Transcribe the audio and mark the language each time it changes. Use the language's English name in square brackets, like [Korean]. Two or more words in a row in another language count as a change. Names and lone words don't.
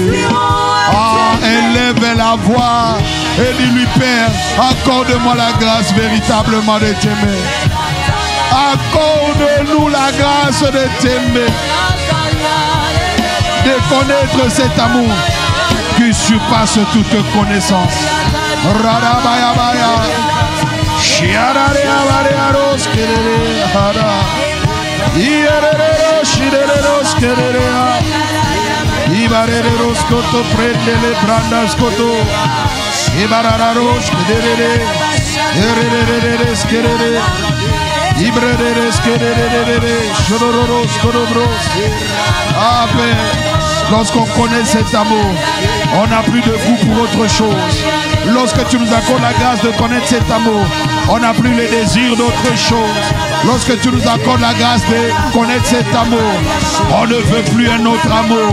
[French] Élève la voix et dis-lui, Père, accorde-moi la grâce véritablement de t'aimer. Accorde-nous la grâce de t'aimer, de connaître cet amour qui surpasse toute connaissance. Radabaya baya, shiararea baya roskerere hara, ierere shirere roskerere, ibarere roskoto prendele brandaskoto, ibarara roskerere, erere skerere, ibrere skerere, shororo skorobros. Ah Père, lorsqu'on connaît cet amour, on n'a plus de goût pour autre chose. Lorsque tu nous accordes la grâce de connaître cet amour, on n'a plus le désir d'autre chose. Lorsque tu nous accordes la grâce de connaître cet amour, on ne veut plus un autre amour.